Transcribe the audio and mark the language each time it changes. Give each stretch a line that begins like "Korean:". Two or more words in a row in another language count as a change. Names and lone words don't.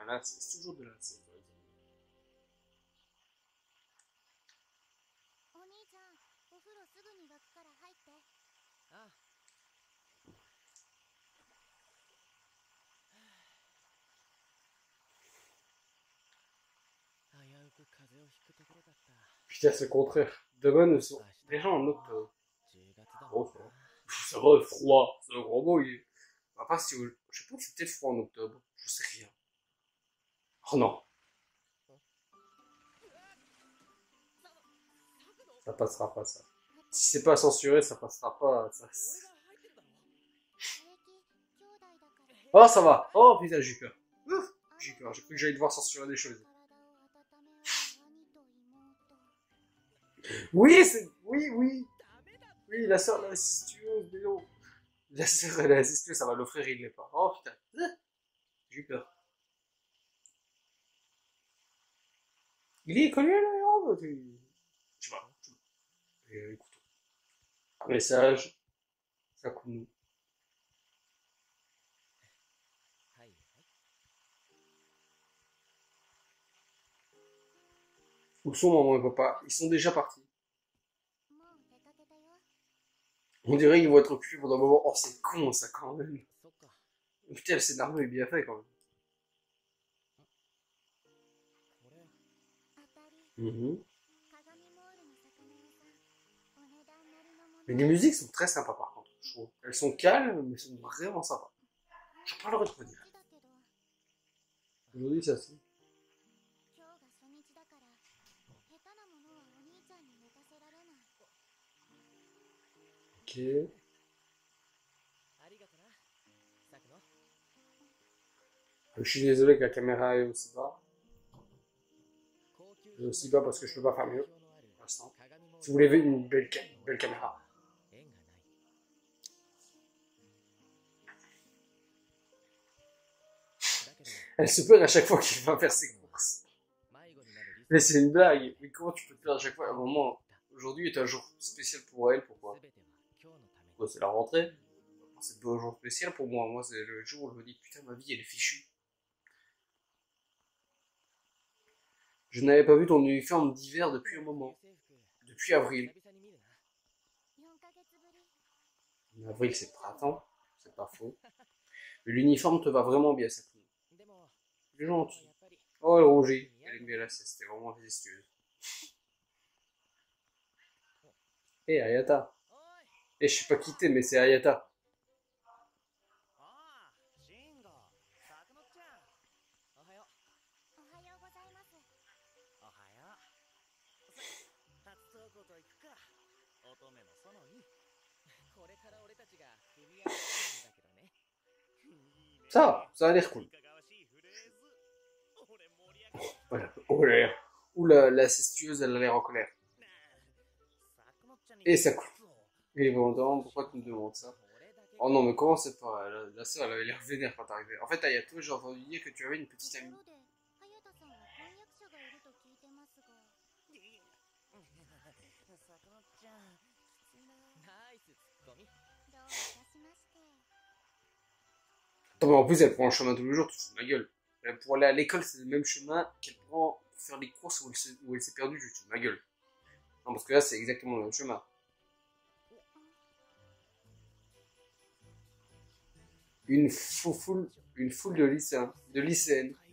French: Là, c'est toujours de la.
Japanese: お兄ちゃん、お風呂すぐに沸くから入って。ああ。危うく風邪をひくところだった。
French: Putain, c'est le contraire. Demain, nous sommes déjà en octobre.
Japanese: 10 月だ
French: Oh,
Japanese: もん
French: ça
Japanese: な
French: va. Ça va, froid. C'est un gros mot. Il... Bah, pas si. Je sais pas, c'est peut-être froid en octobre. Je sais rien. Oh non. Ça passera pas, ça. Si c'est pas censuré, ça passera pas. Ça...
Japanese: 平気、兄弟だから。
French: Oh, ça va. Oh, putain, j'ai eu peur. Ouf, j'ai eu peur. J'ai cru que j'allais devoir censurer des choses.
Japanese: 体を温め合う兄と妹。
French: Oui, c'est... Oui, oui. Oui, la sœur, la incestueuse, mais non. La sœur, elle est incestueuse, ça va l'offrir, il l'est pas. Oh, putain. J'ai eu peur. Il est connu, le héros? Tu vois. Écoute. Un message. Ça coule nous.
Japanese: はいはい。
French: Où sont maman et papa? Ils sont déjà partis.
Japanese: もう出かけたよ。
French: On dirait qu'ils vont être occupés pendant un moment. Oh, c'est con, ça, quand même.
Japanese: そっか。
French: Putain, le scénario est bien fait, quand même.
Japanese: これ。当たり。 Mhm. 鏡モールの魚屋さん。お値段なりのもの。
French: Mais les musiques sont très sympas, par contre, je trouve. Elles sont calmes, mais sont vraiment sympas. Je peux pas le retrouver.
Japanese: こっちだけど、
French: Aujourd'hui, ça c'est.
Japanese: 今日が初日だから、下手なものはお兄ちゃんに持たせられない。
French: Ok.
Japanese: ありがとな。さくの。
French: Je suis désolé que la caméra est aussi bas.
Japanese: 高級
French: Et aussi bas parce que je peux pas faire mieux.
Japanese: のある
French: Pour l'instant.
Japanese: 鏡モール
French: Si vous voulez une belle caméra.
Japanese: 縁がない。 だけど
French: Elle se perd à chaque fois qu'il va faire ses courses.
Japanese: 迷子になるリスク
French: Mais c'est une blague. Mais comment tu peux te perdre à chaque fois? À un moment, aujourd'hui est un jour spécial pour elle. Pourquoi?
Japanese: 全ては今日のために。
French: Pourquoi c'est la rentrée. C'est pas un jour spécial pour moi. Moi, c'est le jour où je me dis putain, ma vie elle est fichue. Je n'avais pas vu ton uniforme d'hiver depuis un moment. Depuis avril.
Japanese: 久々に見るな。 4ヶ月ぶり。
French: En avril, c'est printemps. C'est pas faux. Mais l'uniforme te va vraiment bien, ça.
Japanese: でも、
French: C'est
Japanese: やっ
French: gentil.
Japanese: ぱり
French: Oh, elle rougit. Elle aime bien la ceste. C'était vraiment majestueuse. Hé, Ayata.
Japanese: おい。
French: Eh, je suis pas quitté, mais c'est Ayata.
Japanese: ああ、シンゴ、さくのちゃん。おはよう。おはようございます。おはよう。さ、初登校と行くか。乙女の園に。これから俺たちが組み合わせるんだけどね。
French: Ça a l'air cool. Voilà. Oh là là. Ouh, l'incestueuse, elle a l'air en colère. Et ça coule. Et bon, pourquoi tu me demandes ça? Oh non, mais comment c'est pas? La sœur, elle avait l'air vénère quand t'arrivais. En fait, Ayato, j'ai entendu dire que tu avais une petite
Japanese: と
French: amie.
Japanese: ころで、早田さんは婚約者がいると聞いてますが。さくのちゃん、きついな。ナイスツッコミ。どういたしまして。
French: Attends, mais en plus, elle prend le chemin tous les jours, tu te fous de ma gueule. Pour aller à l'école, c'est le même chemin qu'elle prend pour faire les courses où elle s'est perdue, tu te fous de ma gueule. Non, parce que là, c'est exactement le même chemin. Une foule de lycéens, de lycéennes.